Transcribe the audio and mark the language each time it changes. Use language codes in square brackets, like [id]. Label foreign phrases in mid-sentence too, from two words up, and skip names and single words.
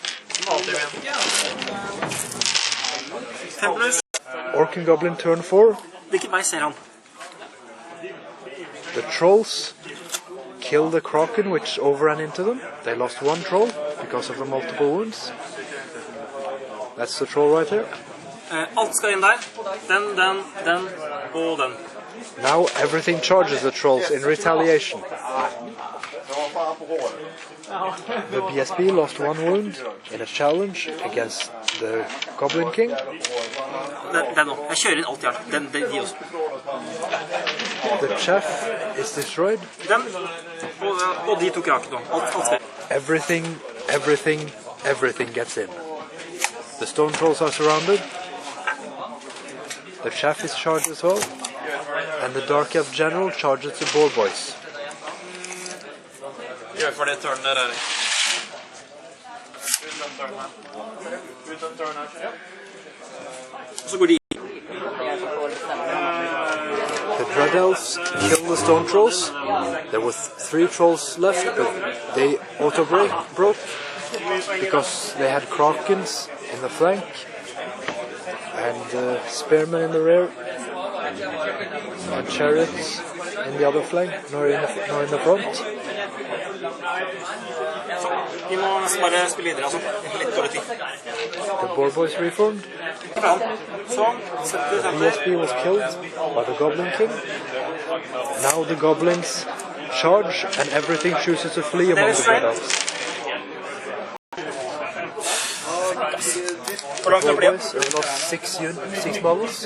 [en] Orc and Goblin turn 4. The trolls kill the Kraken which overran into them. They lost one troll because of the multiple wounds. That's the troll right here. [no] Alt skal inn der. Den og den. [en] Now everything charges the trolls in retaliation. The BSB lost one wound in a challenge against the Goblin King. [no] Den nå. Jeg kjører inn alt, Jarl. De også. [en] The chaff is destroyed. [no] Den og de to krakene. Alt skal. [en] Everything gets in. The stone trolls are surrounded. The chaff is charged as well. And the dark elf general charges the boyz. [no] Gjør for det tørnet der. Så går de. [en] The dread elves kill the stone trolls. There were 3 trolls left, but they auto-broke because they had krakens in the flank and spearmen in the rear and chariots in the other flank, nor in the front. [no] Vi må bare spille videre, altså. Litt dårlig tid. [en] The boyz reformed. The BSB was killed by the Goblin King. Now the goblins charge and everything chooses to flee among the dread elves. The boyz have lost 6 models.